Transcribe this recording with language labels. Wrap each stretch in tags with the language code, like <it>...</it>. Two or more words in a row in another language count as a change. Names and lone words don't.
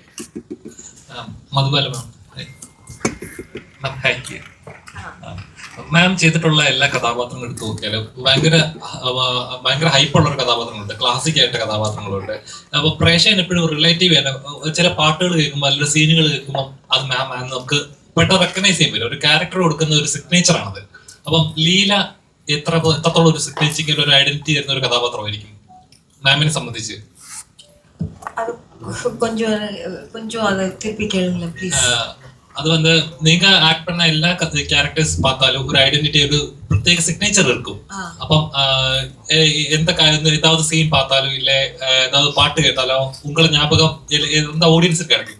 <ml>മധുബാല മാം ചെയ്തിട്ടുള്ള എല്ലാ കഥാപാത്രങ്ങളും എടുത്തു നോക്കിയാലും ഭയങ്കര ഹൈപ്പുള്ള ഒരു കഥാപാത്രങ്ങളുണ്ട്, ക്ലാസിക് ആയിട്ട് കഥാപാത്രങ്ങളുണ്ട്. അപ്പൊ പ്രേക്ഷകൻ എപ്പോഴും റിലേറ്റീവ് ചെയ്യാൻ ചില പാട്ടുകൾ കേൾക്കുമ്പോൾ അല്ലെങ്കിൽ സീനുകൾ കേൾക്കുമ്പോൾ അത് മാം നമുക്ക് പെട്ടെന്ന് റെക്കഗ്നൈസ് ചെയ്യാൻ പറ്റും. ഒരു ക്യാരക്ടർ കൊടുക്കുന്ന ഒരു സിഗ്നേച്ചർ ആണത്. അപ്പം ലീല എത്രത്തോളം ഒരു സിഗ്നേച്ചർ ഒരു ഐഡന്റിറ്റി തരുന്ന ഒരു കഥാപാത്രമായിരിക്കും മാമിനെ സംബന്ധിച്ച്?</ml> <ta>அது வந்து நீங்க ஆக்ட் பண்ண எல்லா கேரக்டர்ஸ் பார்த்தாலும் ஒரு ஐடென்டிட்டி ஒரு பிரத்யேக சிக்னேச்சர் இருக்கும். അപ്പം ஏதாவது சீன் பார்த்தாலும் இல்ல ஏதாவது பாட்டு கேட்டாலும் உங்களை ஞாபகம் எந்த ஆடியன்ஸுக்கு கிடைக்கும்.</ta>